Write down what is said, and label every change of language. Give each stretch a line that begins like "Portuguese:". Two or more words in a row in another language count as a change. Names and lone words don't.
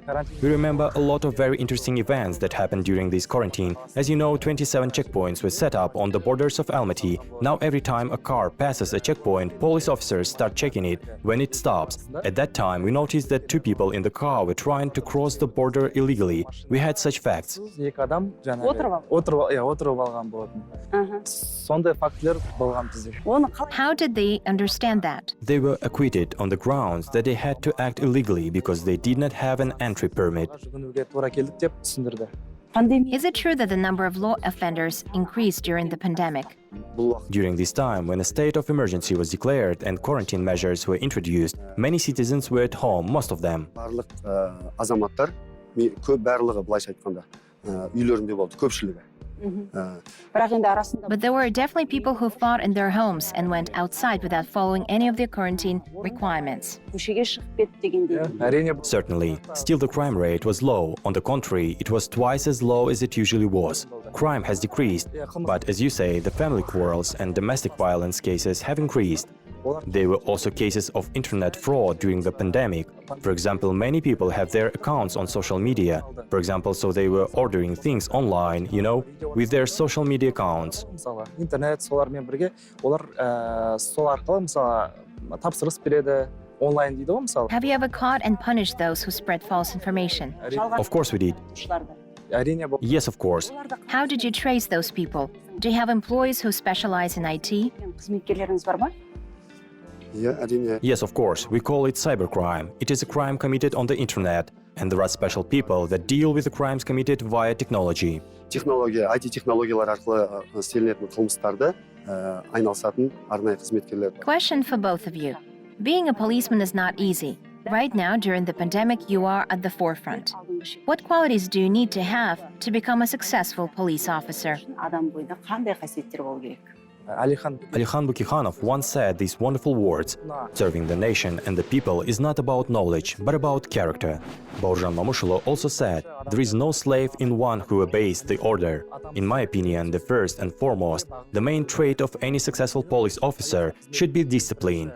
English: We remember a lot of very interesting events that happened during this quarantine. As you know, 27 checkpoints were set up on the borders of Almaty. Now every time a car passes a checkpoint, police officers start checking it when it stops. At that time, we noticed that 2 people in the car were trying to cross the border illegally. We had such facts.
Kazakh: Екі адам отырып алған болатын. Сондай фактілер болған бізде.
English: How did they understand that? They were acquitted on the grounds that they had to act illegally because they did not have an entry permit.
Kazakh: Жүгінуге тура келдік деп түсіндірді.
English: Is it true that the number of law offenders increased during the pandemic? During this time, when a state of emergency was declared and quarantine measures were introduced, many citizens were at home, most of them.
Kazakh: Барлық азаматтар көп барлығы былайша айтқанда үйлерінде болды, көпшілігі.
English: But there were definitely people who fought in their homes and went outside without following any of the quarantine requirements. Certainly. Still, the crime rate was low. On the contrary, it was twice as low as it usually was. Crime has decreased, but as you say, the family quarrels and domestic violence cases have increased. There were also cases of internet fraud during the pandemic. For example, many people have their accounts on social media. For example, so they were ordering things online, with their social media accounts.
Kazakh: Мысалы, интернет солармен бірге олар сол арқылы мысалы тапсырыс береді, онлайн дейді ғой мысалы.
English: Have you ever caught and punished those who spread false information? Of course we did.
Kazakh: Әрине бұл.
English: Yes, of course. How did you trace those people? Do you have employees who specialize in IT?
Kazakh: Қызметкерлеріңіз бар ма?
English: Yes, of course. We call it cybercrime. It is a crime committed on the internet, and there are special people that deal with the crimes committed via technology.
Kazakh: Технология, IT технологиялар арқылы істелінетін қылмыстарды айналысатын арнайы қызметкерлер.
English: Question for both of you. Being a policeman is not easy. Right now, during the pandemic, you are at the forefront. What qualities do you need to have to become a successful police officer?
Kazakh: Адам бойында қандай қасиеттер болу керек?
English: Alihan Bukikhanov once said these wonderful words: serving the nation and the people is not about knowledge, but about character. Baurjan Mamushalo also said, there is no slave in one who obeys the order. In my opinion, the first and foremost, the main trait of any successful police officer should be discipline.